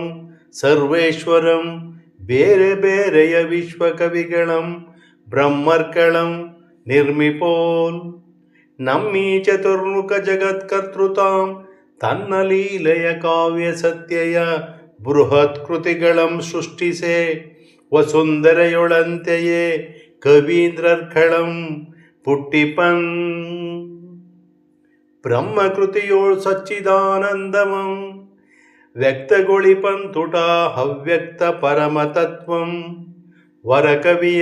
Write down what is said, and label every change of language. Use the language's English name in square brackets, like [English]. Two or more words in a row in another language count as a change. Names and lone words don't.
[Kannada] ಸರ್ವೇಶ್ವರಂ ಬೇರೆ ಬೇರೆಯ ವಿಶ್ವಕವಿಗಳಂ ಬ್ರಹ್ಮರ್ಕಳಂ ನಿರ್ಮಿಪೋಲ್ ನಮ್ಮೀ ಚತುರ್ಮುಖ ಜಗತ್ಕರ್ತೃತಾಂ ತನ್ನ ಲೀಲೆಯ ಕಾವ್ಯ ಸತ್ಯಯ ಬೃಹತ್ ಕೃತಿಗಳಂ ಸೃಷ್ಟಿಸೆ ವಸುಂಧರೆಯೊಳಂತೆಯೇ ಕವೀಂದ್ರರ್ಕಳಂ ಪುಟ್ಟಿಪನ್ ಬ್ರಹ್ಮಕೃತಿಯೋಳ್ ಸಚ್ಚಿದಾನಂದಮಂ ವ್ಯಕ್ತಗೊಳಿಪಂತುಟ ಹವ್ಯಕ್ತ ಪರಮತತ್ವಂ ವರಕವಿಯ